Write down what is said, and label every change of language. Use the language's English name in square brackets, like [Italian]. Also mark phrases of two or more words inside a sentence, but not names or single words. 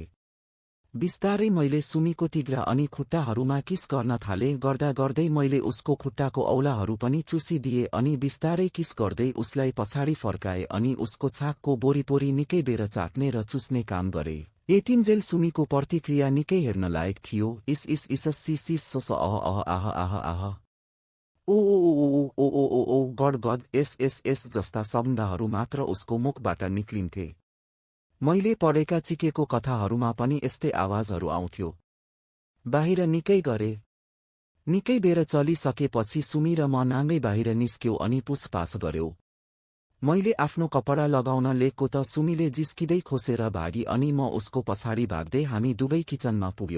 [Nepali] बिस्तारै मैले सुमीको तिघ्रा अनि खुट्टाहरूमा किस गर्न थाले। गर्दा गर्दै मैले उसको खुट्टाको औलाहरू पनि चुसिदिए अनि बिस्तारै किस गर्दै उसलाई पछाडि फर्काए अनि उसको छाकको बोरिपोरी निकै बेर चाट्ने र चुस्ने काम गरे। यतिन्जेल सुमीको प्रतिक्रिया निकै हेर्न लायक थियो। इस इस इस सिस सस अह अह आह आह आह ओ ओ ओ ओ ओ ओ ओ गड गड एस एस एस जस्ता शब्दहरू मात्र उसको मुखबाट निक्लिन्थे। मैले पढेका चिकेको कथाहरूमा पनि यस्तै आवाजहरू आउँथ्यो। बाहिर निकै गरे। निकै बेर चलिसकेपछि सुमी र म नाङ्गै बाहिर निस्क्यौ अनि पुछपाछ गर्यौ। मैले आफ्नो कपडा लगाउन लेको त सुमीले जिस्किँदै खोसेर भागी अनि म उसको पछाडि भाग्दै हामी दुवै किचनमा पुग्यौ।